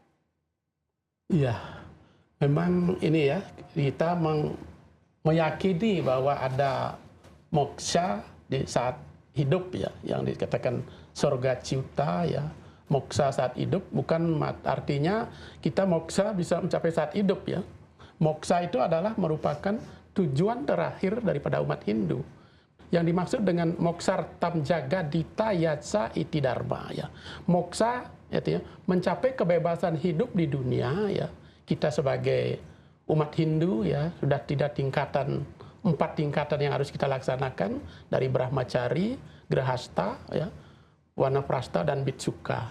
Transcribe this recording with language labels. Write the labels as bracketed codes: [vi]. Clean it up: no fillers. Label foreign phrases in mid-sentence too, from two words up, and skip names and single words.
[id] Iya, memang ini ya, kita meyakini bahwa ada moksha di saat hidup ya, yang dikatakan surga ciuta ya, moksha saat hidup, bukan artinya kita moksha bisa mencapai saat hidup ya. Moksha itu adalah merupakan tujuan terakhir daripada umat Hindu. Yang dimaksud dengan [sa] moksartam jagadita yatsa iti dharma [id] ya. Moksa ya, mencapai kebebasan hidup di dunia ya. Kita sebagai umat Hindu ya sudah tidak empat tingkatan yang harus kita laksanakan, dari Brahmacari, Grahasta ya, Wanaprastha dan Bitsuka.